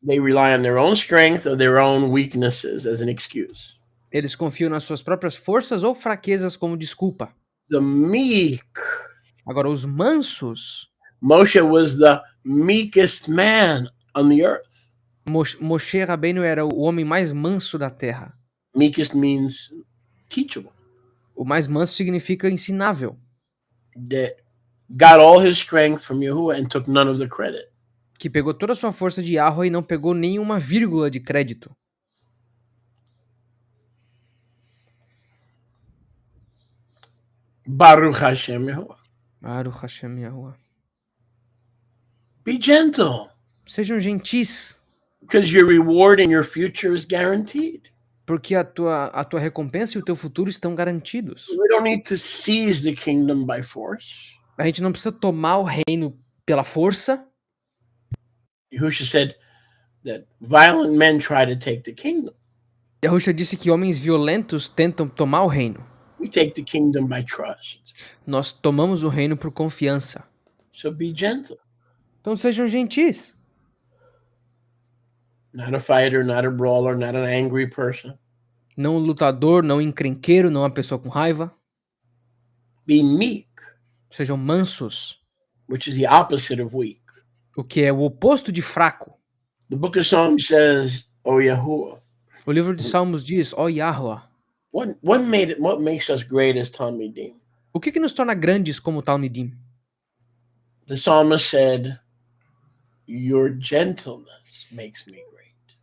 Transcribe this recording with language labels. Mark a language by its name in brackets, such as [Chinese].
[English] They rely on their own strength or their own weaknesses as an excuse. [Portuguese] Eles confiam nas suas próprias forças ou fraquezas como desculpa. [English] The meek, [Portuguese] Agora, os mansos, [English] Moshe was the meekest man on the earth. [Portuguese] Moshe Rabbeinu era o homem mais manso da terra. [English] Meekest means teachable. [Portuguese] O mais manso significa ensinável. [English] That got all his strength from Yahuwah and took none of the credit. [Portuguese] Que pegou toda a sua força de Yahweh e não pegou nenhuma vírgula de crédito. [Hebrew] Baruch Hashem Yahuwah. Baruch Hashem Yahuwah. [English] Be gentle, [Portuguese] Sejam gentis, [English] because your reward in your future is guaranteed. [Portuguese] porque a tua recompensa e o teu futuro estão garantidos. [English] We don't need to seize the kingdom by force. [Portuguese] A gente não precisa tomar o reino pela força. [English] Yahushua said that violent men try to take the kingdom. [Portuguese] Yahushua disse que homens violentos tentam tomar o reino. [English] We take the kingdom by trust. [Portuguese] Nós tomamos o reino por confiança. [English] So be gentle. [Portuguese] Então sejam gentis. [English] Not a fighter, not a brawler, not an angry person. [Portuguese] Não um lutador, não um encrenqueiro, não uma pessoa com raiva. [English] Be meek, [Portuguese] Sejam mansos, [English] which is the opposite of weak. [Portuguese] o que é o oposto de fraco. [English] The book of Psalms says, "O Yahuwah." [Portuguese] O livro de Salmos diz, ó Yahweh, [English] What makes us great as Talmidim? [Portuguese] o que nos torna grandes como Talmidim? [English] The psalmist said, "Your gentleness makes me great."